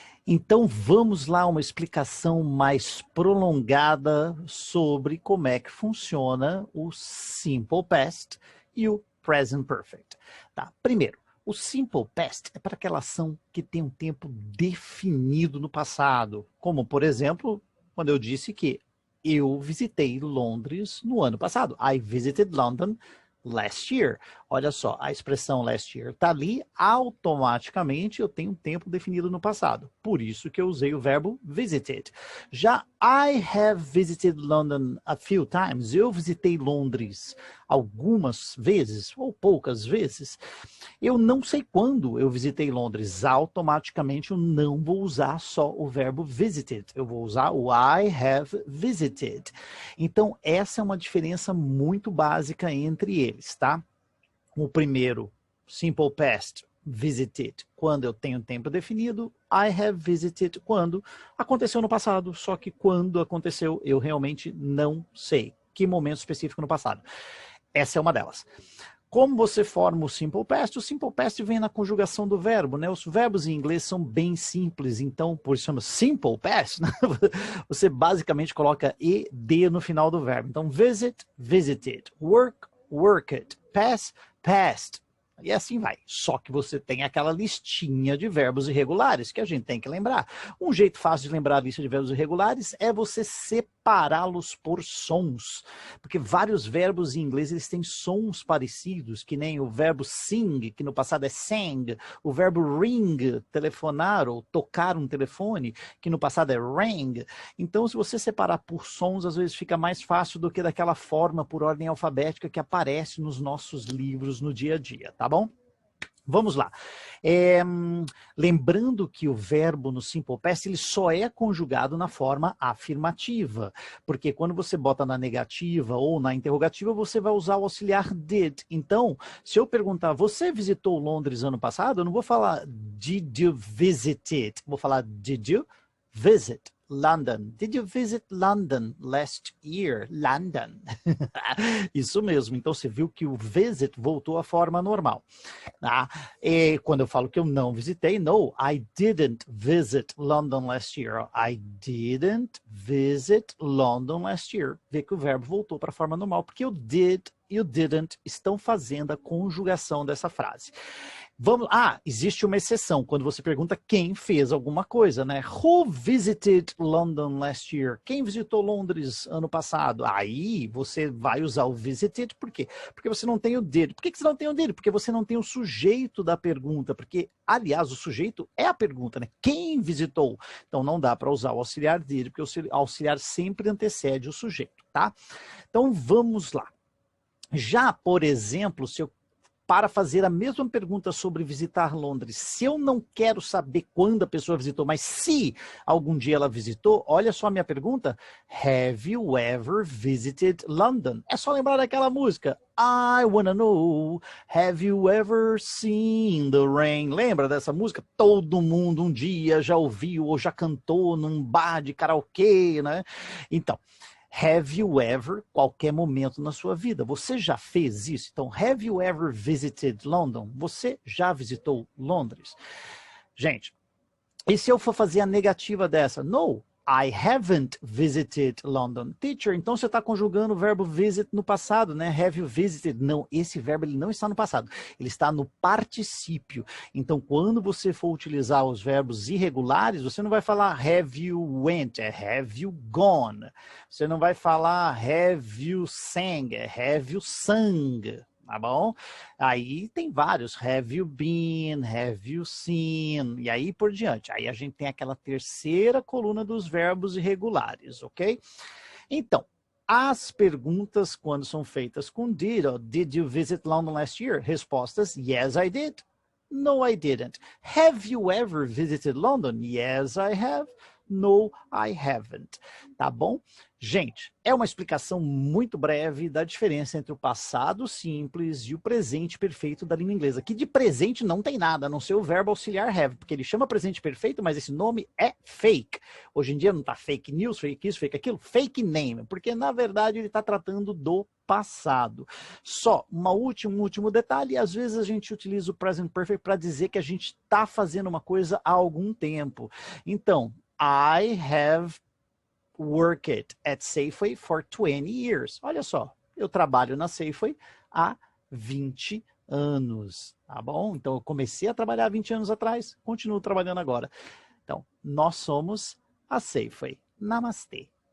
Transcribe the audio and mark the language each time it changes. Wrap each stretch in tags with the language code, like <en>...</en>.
<pt>Então, vamos lá, uma explicação mais prolongada sobre como é que funciona o Simple Past e o Present Perfect. Tá? Primeiro, o Simple Past é para aquela ação que tem um tempo definido no passado, como, por exemplo, quando eu disse que eu visitei Londres no ano passado.</pt> <en>I visited London last year.</en> <pt>Olha só, a expressão last year está ali, automaticamente eu tenho um tempo definido no passado. Por isso que eu usei o verbo visited.</pt> <en>Já I have visited London a few times.</en> <pt>Eu visitei Londres algumas vezes, ou poucas vezes. Eu não sei quando eu visitei Londres. Automaticamente eu não vou usar só o verbo visited. Eu vou usar o</pt> <en>I have visited.</en> <pt>Então, essa é uma diferença muito básica entre eles, tá? O primeiro, simple past, visited, quando eu tenho tempo definido.</pt> <en>I have visited,</en> <pt>quando aconteceu no passado. Só que quando aconteceu, eu realmente não sei. Que momento específico no passado. Essa é uma delas. Como você forma o Simple Past? O Simple Past vem na conjugação do verbo, né? Os verbos em inglês são bem simples, então, por isso chama Simple Past, né? Você basicamente coloca ED no final do verbo. Então, visit, visited, work, worked, pass, passed. E assim vai. Só que você tem aquela listinha de verbos irregulares que a gente tem que lembrar. Um jeito fácil de lembrar a lista de verbos irregulares é você separá-los por sons. Porque vários verbos em inglês eles têm sons parecidos, que nem o verbo sing, que no passado é sang, o verbo ring, telefonar ou tocar um telefone, que no passado é rang. Então, se você separar por sons, às vezes fica mais fácil do que daquela forma por ordem alfabética que aparece nos nossos livros no dia a dia, tá bom? Vamos lá. Lembrando que o verbo no Simple Past ele só é conjugado na forma afirmativa, porque quando você bota na negativa ou na interrogativa, você vai usar o auxiliar did. Então, se eu perguntar, você visitou Londres ano passado? Eu não vou falar</pt> <en>did you visit it?</en> <pt>Vou falar</pt> <en>did you visit London? Did you visit London last year?</en> <pt>London. Isso mesmo. Então, você viu que o visit voltou à forma normal. Ah, e quando eu falo que eu não visitei,</pt> <en>no, I didn't visit London last year.</en> <pt>I didn't visit London last year. Vê que o verbo voltou para a forma normal, porque o did e o didn't estão fazendo a conjugação dessa frase. Existe uma exceção, quando você pergunta quem fez alguma coisa, né? Who visited London last year? Quem visitou Londres ano passado? Aí você vai usar o visited, por quê? Porque você não tem o did. Por que você não tem o did? Porque você não tem o sujeito da pergunta, porque, aliás, o sujeito é a pergunta, né? Quem visitou? Então não dá para usar o auxiliar did, porque o auxiliar sempre antecede o sujeito, tá? Então vamos lá. Já, por exemplo, se eu para fazer a mesma pergunta sobre visitar Londres, se eu não quero saber quando a pessoa visitou, mas se algum dia ela visitou, olha só a minha pergunta.</pt> <en>Have you ever visited London?</en> <pt>É só lembrar daquela música.</pt> <en>I wanna know, have you ever seen the rain?</en> <pt>Lembra dessa música? Todo mundo um dia já ouviu ou já cantou num bar de karaokê, né? Então,</pt> <en>have you ever,</en> <pt>qualquer momento na sua vida, você já fez isso? Então,</pt> <en>have you ever visited London?</en> <pt>Você já visitou Londres? Gente, e se eu for fazer a negativa dessa?</pt> <en>No, I haven't visited London.</en> <pt>Teacher, então você está conjugando o verbo visit no passado, né?</pt> <en>Have you visited?</en> <pt>Não, esse verbo ele não está no passado, ele está no particípio. Então, quando você for utilizar os verbos irregulares, você não vai falar</pt> <en>have you went,</en> <pt>é</pt> <en>have you gone.</en> <pt>Você não vai falar</pt> <en>have you sang,</en> <pt>é</pt> <en>have you sung.</en> <pt>Tá bom? Aí tem vários,</pt> <en>have you been, have you seen,</en> <pt>e aí por diante. Aí a gente tem aquela terceira coluna dos verbos irregulares, ok? Então, as perguntas quando são feitas com did, ó,</pt> <en>did you visit London last year?</en> <pt>Respostas,</pt> <en>yes I did. No, I didn't. Have you ever visited London? Yes, I have. No, I haven't.</en> <pt>Tá bom? Gente, é uma explicação muito breve da diferença entre o passado simples e o presente perfeito da língua inglesa. Que de presente não tem nada, a não ser o verbo auxiliar have, porque ele chama presente perfeito, mas esse nome é fake. Hoje em dia não tá fake news, fake isso, fake aquilo, fake name, porque na verdade ele está tratando do passado. Só um último detalhe, às vezes a gente utiliza o present perfect para dizer que a gente está fazendo uma coisa há algum tempo. Então,</pt> <en>I have worked at Safeway for 20 years.</en> <pt>Olha só, eu trabalho na Safeway há 20 anos, tá bom? Então eu comecei a trabalhar há 20 anos atrás, continuo trabalhando agora. Então, nós somos a Safeway. Namastê.</pt>